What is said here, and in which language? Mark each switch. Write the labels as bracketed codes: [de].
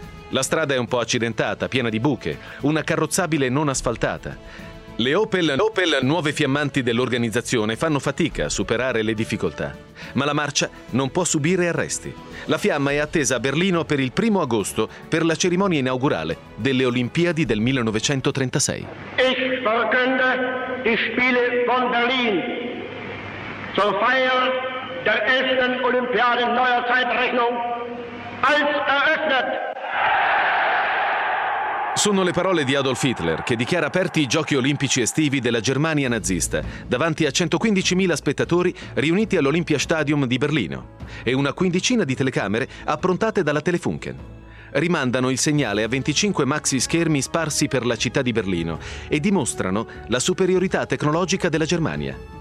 [it] La strada è un po' accidentata, piena di buche, una carrozzabile non asfaltata. Le Opel, nuove fiammanti dell'organizzazione, fanno fatica a superare le difficoltà. Ma la marcia non può subire arresti. La fiamma è attesa a Berlino per il 1 agosto per la cerimonia inaugurale delle Olimpiadi del 1936. [de] Ich verkünde die Spiele von Berlin zur Feier der ersten Olympiade neuer Zeitrechnung als eröffnet. [it] Sono le parole di Adolf Hitler, che dichiara aperti i giochi olimpici estivi della Germania nazista, davanti a 115.000 spettatori riuniti all'Olympiastadion di Berlino e una quindicina di telecamere approntate dalla Telefunken. Rimandano il segnale a 25 maxi schermi sparsi per la città di Berlino e dimostrano la superiorità tecnologica della Germania.